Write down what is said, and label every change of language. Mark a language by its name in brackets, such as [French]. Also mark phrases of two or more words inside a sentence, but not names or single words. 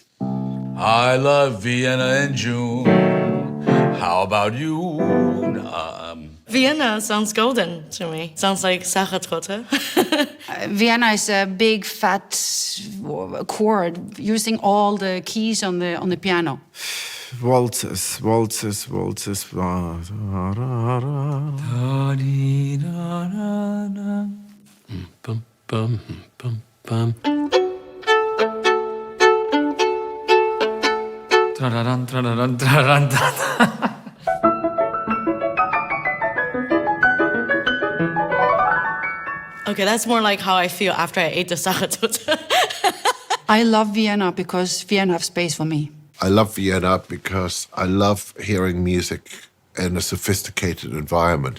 [English] I love Vienna in June. How about you? Vienna sounds golden to me. Sounds like Sachertorte. Vienna is a big fat chord using all the keys on the piano. Waltzes, waltzes, waltzes. Bum, bum, bum, bum. Tra-ra-ran, tra-ra-ran, tra-ra-ran, tra-ra. Okay, that's more like how I feel after I ate the Sachertorte. I love Vienna because Vienna has space for me. I love Vienna because I love hearing music in a sophisticated environment.